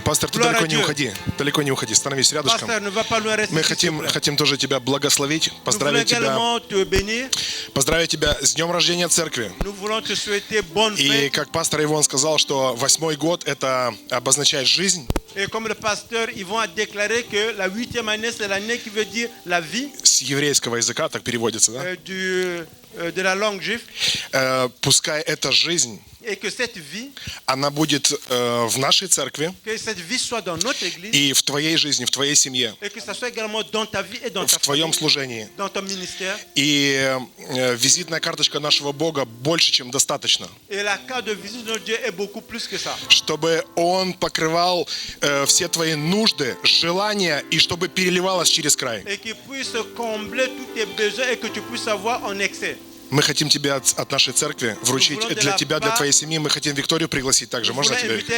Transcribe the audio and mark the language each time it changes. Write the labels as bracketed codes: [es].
[ru] Пастор, ты далеко не уходи. Далеко не уходи. Становись рядышком. Мы хотим тоже тебя благословить, поздравить тебя с днем рождения церкви. И как пастор Ивон сказал, что 8-й год это обозначает жизнь. [fr] Et comme le pasteur, ils vont déclarer que la 8e année, c'est l'année qui veut dire la vie. [ru] С еврейского языка так переводится, да? [fr] De la langue juive. [ru] Пускай эта жизнь, [fr] et que cette vie, [ru] она будет в нашей церкви, [fr] que cette vie soit dans notre église, [ru] и в твоей жизни, в твоей семье, [fr] et que ça soit également dans ta vie et dans ta [ru] в твоем [fr] famille, [ru] служении. [fr] dans ton ministère. [ru] И визитная карточка нашего Бога больше, чем достаточно. [fr] Et la carte de visite de notre Dieu est beaucoup plus que ça. [ru] Чтобы Он покрывал все твои нужды, желания, и чтобы переливалось через край. [fr] Et qu'il puisse combler tous tes besoins et que tu puisses avoir en excès. [ru] Мы хотим тебя от нашей церкви вручить для тебя, для твоей семьи. Мы хотим Викторию пригласить также. Можно тебя?